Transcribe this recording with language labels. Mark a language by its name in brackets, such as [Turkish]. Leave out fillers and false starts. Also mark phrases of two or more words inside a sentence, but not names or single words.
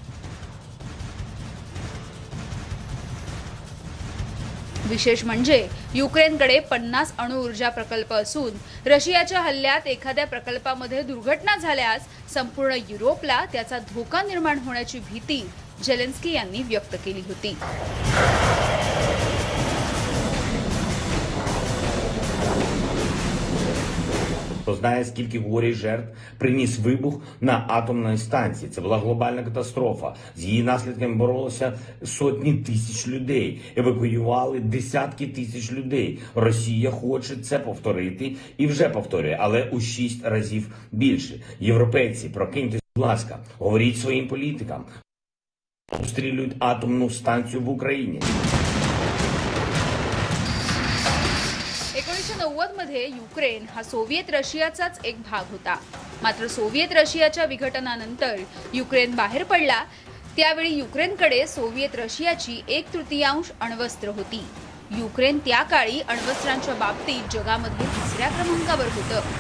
[Marathi] विशेष म्हणजे युक्रेनकडे 50 अणुऊर्जा प्रकल्प असून रशियाच्या हल्ल्यात एखाद्या प्रकल्पामध्ये दुर्घटना झाल्यास संपूर्ण युरोपला त्याचा धोका निर्माण होण्याची भीती झेलेन्स्की यांनी व्यक्त केली होती. [Ukrainian] Хто знає, скільки горя і жертв приніс вибух на атомній станції. Це була глобальна катастрофа. З її наслідками боролися сотні тисяч людей. Евакуювали десятки тисяч людей. Росія хоче це повторити і вже повторює, але у 6 разів більше. Європейці, прокиньтесь, будь ласка, говоріть своїм політикам. Обстрілюють атомну станцію в Україні. [Marathi] काळामध्ये युक्रेन हा सोव्हिएत रशियाचाच एक भाग होता. मात्र सोव्हिएत रशियाच्या विघटनानंतर युक्रेन बाहेर पडला. त्यावेळी युक्रेनकडे सोव्हिएत रशियाची 1/3 अण्वस्त्र होती. युक्रेन त्या काळी अण्वस्त्रांच्या बाबतीत जगामध्ये 3ऱ्या क्रमांकावर होतं.